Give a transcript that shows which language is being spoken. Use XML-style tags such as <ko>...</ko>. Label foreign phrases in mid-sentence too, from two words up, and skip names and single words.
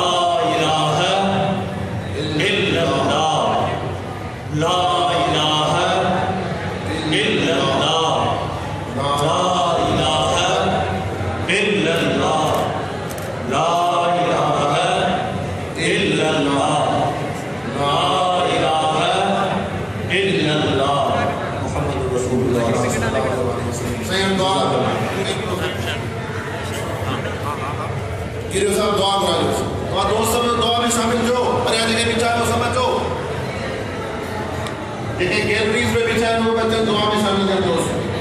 <ar>إله إلا الله لا إله إلا الله لا إله إلا الله لا إله إلا الله لا إله إلا الله محمد رسول الله</ar> <sd>साईं दुआ गिरियो साहब दुआ करायो तव्हां दोस्त में दुआ में शामिल जो परियां जेके बीठा आहियो सभु अचो जेके गैलरीज़ में बीठा आहिनि उहे अचनि दुआ में शामिल थियनि दोस्त</sd>